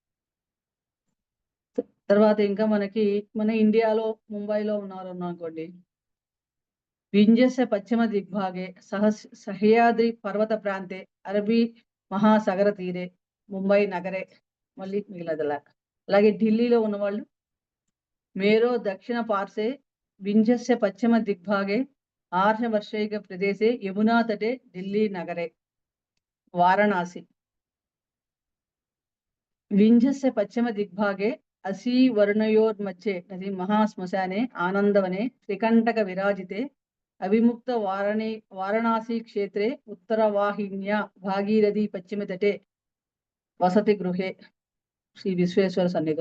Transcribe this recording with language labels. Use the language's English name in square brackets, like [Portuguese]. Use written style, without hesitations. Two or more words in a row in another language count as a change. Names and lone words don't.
[Telugu] తర్వాత ఇంకా మనకి మన ఇండియాలో ముంబైలో ఉన్నారు అనుకోండి. [Sanskrit] వింధ్యస్య పశ్చిమ దిగ్భాగే సహ్యాద్రి పర్వత ప్రాంతే అరబీ మహాసాగర తీరే ముంబై నగరే [Telugu] మళ్ళీ మిగిలినదిలా. అలాగే ఢిల్లీలో ఉన్నవాళ్ళు [Sanskrit] मेरो दक्षिण पार्श्वे विंध्यस्य पश्चिम दिग्भागे आर्षवर्षैक प्रदेशे यमुना तटे दिल्ली नगरे. वाराणसी विंध्यस्य पश्चिम दिग्भागे असी वर्णयोर्मध्ये नदी महाश्मशाने आनंदवने त्रिकंटक विराजिते अविमुक्त वाराणसी क्षेत्रे उत्तरवाहिन्या भागीरथी पश्चिम तटे वसति गृहे श्री विश्वेश्वर सन्निधौ.